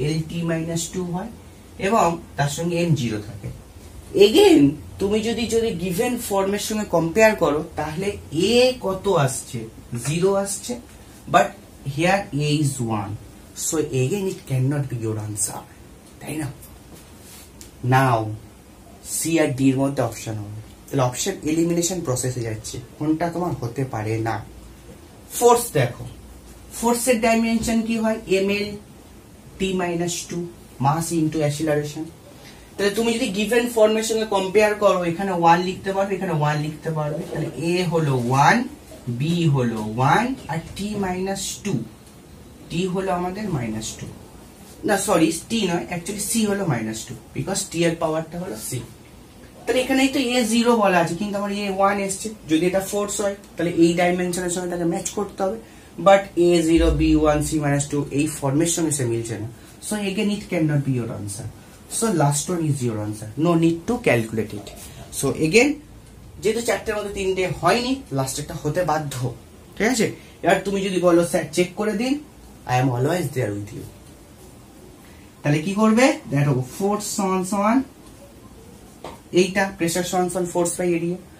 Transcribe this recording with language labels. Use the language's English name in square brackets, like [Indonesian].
[Bangla] lt - 2 হয়, এবং তার সঙ্গে m0 থাকে। এগেন তুমি যদি গিভেন ফর্মের সঙ্গে কম্পেয়ার করো তাহলে a কত আসছে? [English] 0 আসছে, but here a is 1, so again it cannot be your answer, [Bangla] তাই না? নাও c আর d এর মধ্যে অপশন হবে, তাহলে অপশন এলিমিনেশন প্রসেসে যাচ্ছে, কোনটা তোমার হতে পারে না। ফোর্স দেখো, ফোর্সের ডাইমেনশন কি হয়? ml t - 2 মাস ইনটু অ্যাসিলারেশন। তাহলে তুমি যদি গিভেন ফর্মের সঙ্গে কম্পেয়ার করো, এখানে 1 লিখতে পারবে, এখানে 1 লিখতে পারবে, তাহলে a হলো 1, b হলো 1 আর t - 2, t হলো আমাদের -2, না সরি t নয়, অ্যাকচুয়ালি c হলো -2, বিকজ t এর পাওয়ারটা হলো c। তাহলে এখানেই তো a0 বলা আছে, কিন্তু আমার a1 এসছে। যদি এটা ফোর্স হয় তাহলে এই ডাইমেনশনের সঙ্গে তাকে ম্যাচ করতে হবে, বাট a0 b1 c - 2 এই ফর্মের সঙ্গে সে মিলছে না, [English] So again it cannot be your answer. So last one is your answer. No need to calculate it. So again [Bangla] যেহেতু চারটের মধ্যে তিনটে হয়নি, লাস্টেরটা হতে বাধ্য। ঠিক আছে, এবার তুমি যদি বলো স্যার চেক করে দিন, [English] I am always there with you. [Bangla] তাহলে কি করবে, দেখো ফোর্স সমান সমান এইটা, প্রেসার সমান সমান ফোর্স বাই এরিয়া।